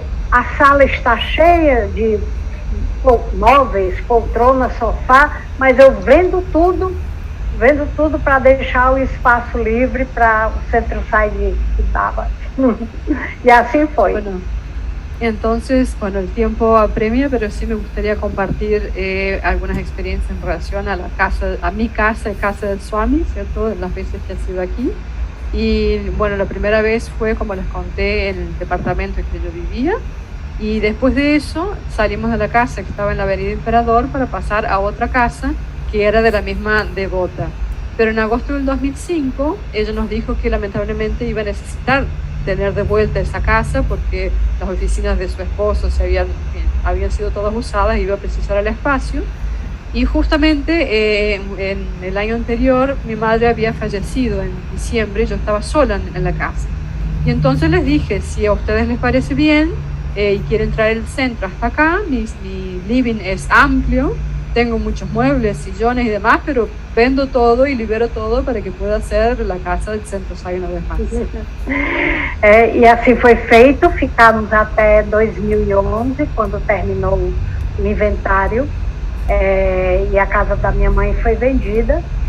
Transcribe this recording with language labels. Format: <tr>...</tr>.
<pt>A sala está cheia de móveis, poltrona, sofá, mas eu vendo tudo para deixar o espaço livre para o Centro SAI que estava.</pt> <es>Y así fue. Bueno, entonces, el tiempo apremia, pero sí me gustaría compartir algunas experiencias en relación a mi casa y casa del Swami, ¿cierto? Las veces que ha sido aquí. Y bueno, la primera vez fue, como les conté, en el departamento en que yo vivía. Y después de eso salimos de la casa que estaba en la Avenida Emperador para pasar a otra casa que era de la misma devota. Pero en agosto del 2005 ella nos dijo que lamentablemente iba a necesitar tener de vuelta esa casa porque las oficinas de su esposo habían sido todas usadas y iba a precisar el espacio. Y justamente en el año anterior mi madre había fallecido en diciembre y yo estaba sola en la casa. Y entonces les dije, si a ustedes les parece bien y quieren traer el centro hasta acá, mi living es amplio, tengo muchos muebles, sillones y demás, pero vendo todo y libero todo para que pueda ser la casa del Centro SAI una vez más.</es> <pt>E assim foi feito, ficamos até 2011, quando terminou o inventário, e a casa da minha mãe foi vendida.</pt>